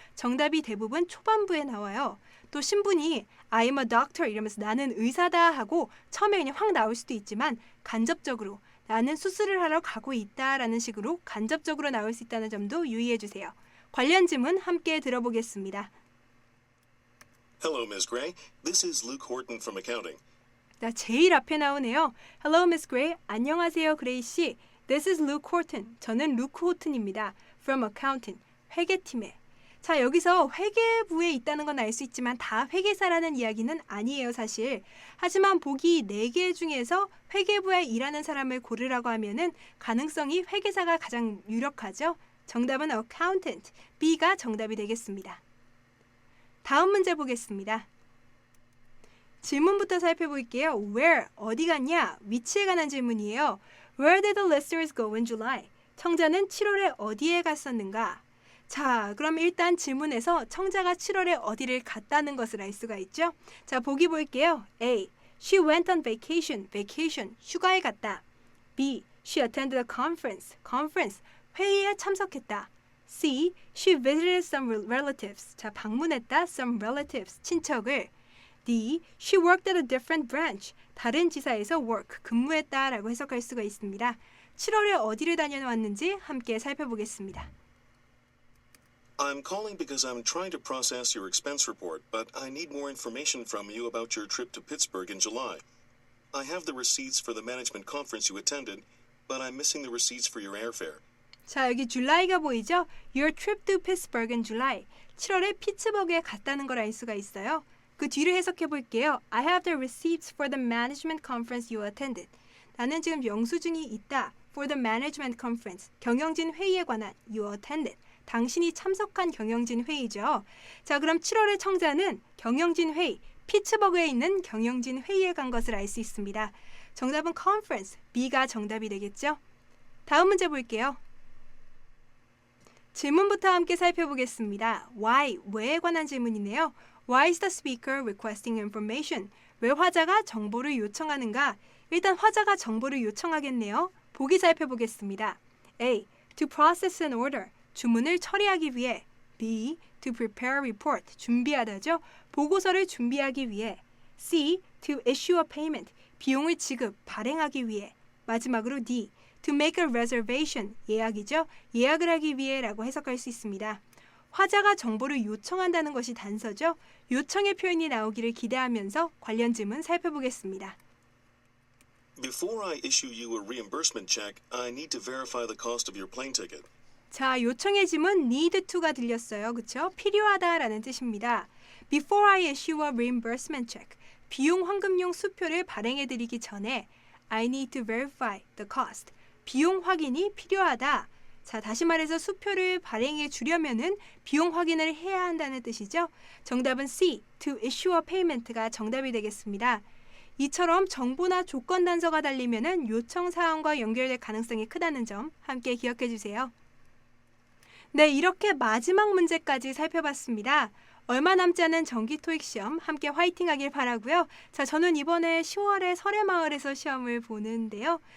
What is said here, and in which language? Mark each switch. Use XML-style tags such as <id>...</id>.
<ko>정답이 대부분 초반부에 나와요. 또 신분이</ko> <en>I'm a doctor</en> <ko>이러면서 나는 의사다 하고 처음에 그냥 확 나올 수도 있지만 간접적으로 나는 수술을 하러 가고 있다라는 식으로 간접적으로 나올 수 있다는 점도 유의해 주세요. 관련 질문 함께 들어보겠습니다.</ko> <en>Hello, Ms. Gray. This is Luke Horton from accounting.</en> <ko>자, 제일 앞에 나오네요.</ko> <en>Hello, Miss Gray.</en> <ko>안녕하세요, 그레이 씨.</ko> <en>This is Luke Horton.</en> <ko>저는 루크 호튼입니다.</ko> <en>From accounting.</en> <ko>회계팀에. 자, 여기서 회계부에 있다는 건 알 수 있지만 다 회계사라는 이야기는 아니에요, 사실. 하지만 보기 4개 중에서 회계부에 일하는 사람을 고르라고 하면은 가능성이 회계사가 가장 유력하죠. 정답은 accountant. B가 정답이 되겠습니다. 다음 문제 보겠습니다. 질문부터 살펴볼게요. Where, 어디 갔냐? 위치에 관한 질문이에요.</ko> <en>Where did the listeners go in July?</en> <ko>청자는 7월에 어디에 갔었는가? 자, 그럼 일단 질문에서 청자가 7월에 어디를 갔다는 것을 알 수가 있죠? 자, 보기 볼게요.</ko> <en>A. She went on vacation. vacation.</en> <ko>휴가에 갔다.</ko> <en>B. She attended a conference.</en> <ko>conference. 회의에 참석했다. C.</ko> <en>She visited some relatives.</en> <ko>자, 방문했다.</ko> <en>some relatives.</en> <ko>친척을. D.</ko> <en>She worked at a different branch.</en> <ko>다른 지사에서 work. 근무했다라고 해석할 수가 있습니다. 7월에 어디를 다녀왔는지 함께 살펴보겠습니다.</ko> <en>I'm calling because I'm trying to process your expense report, but I need more information from you about your trip to Pittsburgh in July. I have the receipts for the management conference you attended, but I'm missing the receipts for your airfare.</en> <ko>자, 여기 줄라이가 보이죠?</ko> <en>Your trip to Pittsburgh in July.</en> <ko>7월에 피츠버그에 갔다는 걸 알 수가 있어요. 그 뒤를 해석해 볼게요.</ko> <en>I have the receipts for the management conference you attended.</en> <ko>나는 지금 영수증이 있다.</ko> <en>For the management conference.</en> <ko>경영진 회의에 관한</ko> <en>you attended.</en> <ko>당신이 참석한 경영진 회의죠. 자, 그럼 7월의 청자는 경영진 회의, 피츠버그에 있는 경영진 회의에 간 것을 알 수 있습니다. 정답은 conference, B가 정답이 되겠죠? 다음 문제 볼게요. 질문부터 함께 살펴보겠습니다. Why, 왜에 관한 질문이네요.</ko> <en>Why is the speaker requesting information?</en> <ko>왜 화자가 정보를 요청하는가? 일단 화자가 정보를 요청하겠네요. 보기 살펴보겠습니다.</ko> <en>A. To process an order.</en> <ko>주문을 처리하기 위해.</ko> <en>B. To prepare a report.</en> <ko>준비하다죠. 보고서를 준비하기 위해.</ko> <en>C. To issue a payment.</en> <ko>비용을 지급, 발행하기 위해. 마지막으로</ko> <en>D. To make a reservation.</en> <ko>예약이죠. 예약을 하기 위해라고 해석할 수 있습니다. 화자가 정보를 요청한다는 것이 단서죠. 요청의 표현이 나오기를 기대하면서 관련 질문 살펴보겠습니다.</ko> <en>Before I issue you a reimbursement check, I need to verify the cost of your plane ticket.</en> <ko>자, 요청의 질문</ko> <en>need to</en> <ko>가 들렸어요. 그쵸? 필요하다라는 뜻입니다.</ko> <en>Before I issue a reimbursement check.</en> <ko>비용 환급용 수표를 발행해드리기 전에</ko> <en>I need to verify the cost.</en> <ko>비용 확인이 필요하다. 자, 다시 말해서 수표를 발행해 주려면은 비용 확인을 해야 한다는 뜻이죠. 정답은 C.</ko> <en>To issue a payment</en> <ko>가 정답이 되겠습니다. 이처럼 정보나 조건 단서가 달리면은 요청 사항과 연결될 가능성이 크다는 점 함께 기억해 주세요. 네, 이렇게 마지막 문제까지 살펴봤습니다. 얼마 남지 않은 정기 토익 시험 함께 화이팅 하길 바라고요. 자, 저는 이번에 10월에 설해마을에서 시험을 보는데요.</ko>